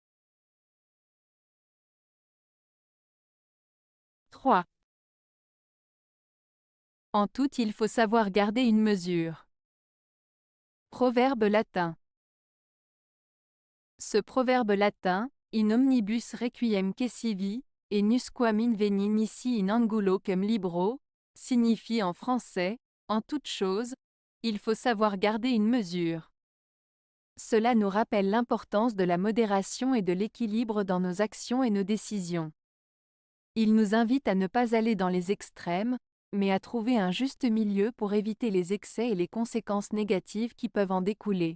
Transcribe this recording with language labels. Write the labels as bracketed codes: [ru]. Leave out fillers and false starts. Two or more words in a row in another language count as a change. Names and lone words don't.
[fr] 3. En tout, il faut savoir garder une mesure. Proverbe latin. Ce proverbe latin, [la] in omnibus requiem quaesivi, et nusquam inveni nisi in angulo cum libro, [fr] signifie en français, en toute chose, il faut savoir garder une mesure. Cela nous rappelle l'importance de la modération et de l'équilibre dans nos actions et nos décisions. Il nous invite à ne pas aller dans les extrêmes, mais à trouver un juste milieu pour éviter les excès et les conséquences négatives qui peuvent en découler.